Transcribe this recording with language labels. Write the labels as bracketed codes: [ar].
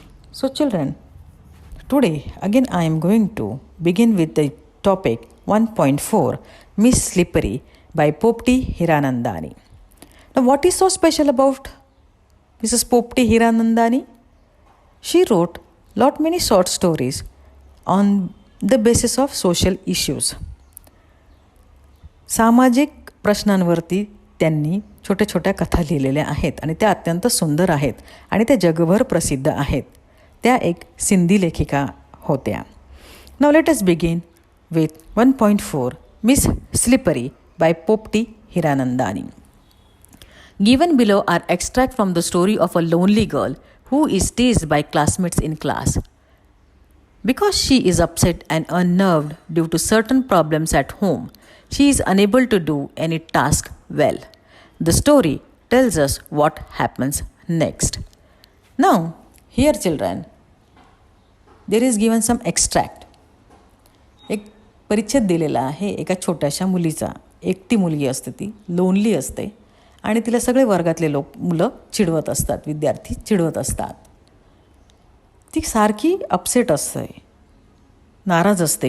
[en] So children, today again I am going to begin with the topic 1.4 Miss Slippery by Popti Hiranandani. Now what is so special about Mrs. Popti Hiranandani? She wrote lot many short stories on the basis of social issues. [mr] सामाजिक प्रश्नांवरती त्यांनी छोट्या छोट्या कथा लिहिलेल्या आहेत आणि त्या अत्यंत सुंदर आहेत आणि त्या जगभर प्रसिद्ध आहेत. त्या एक सिंधी लेखिका होत्या. [en] Now let us begin with 1.4 miss slippery by Popati Hiranandani. Given below are extract from the story of a lonely girl who is teased by classmates in class. Because she is upset and unnerved due to certain problems at home, she is unable to do any task well. The story tells us what happens next. Now, here children, there is given some extract. [mr] एक परिच्छेद दिलेला आहे एका छोट्याशा मुलीचा. एकटी मुलगी असते, ती लोनली असते आणि तिला सगळे वर्गातले मुलं चिडवत असतात, विद्यार्थी चिडवत असतात. ती सारखी अपसेट असते, नाराज असते.